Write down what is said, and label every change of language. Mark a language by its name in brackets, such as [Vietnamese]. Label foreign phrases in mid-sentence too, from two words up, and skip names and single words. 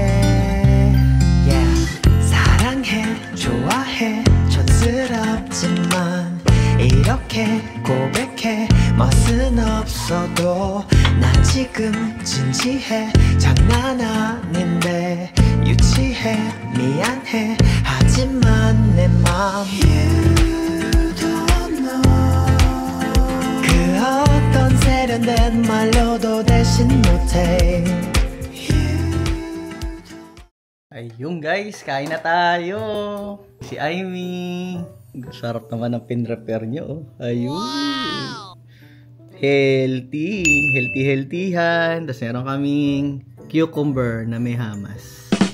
[Korean] 사랑해 좋아해 촌스럽지만 이렇게 고백해 멋은 없어도 난 지금 진지해. 장난 아닌데 유치해. 미안해 하지만 내 맘 [English] You don't know. [Korean] 그 어떤 세련된 말로도 대신 못해. [Filipino] Ayun guys, kain na tayo. Si Amy. Sarap naman ang pin-repair nyo. Ayun. Wow! Healthyhan. Tapos meron kaming cucumber na may hamas.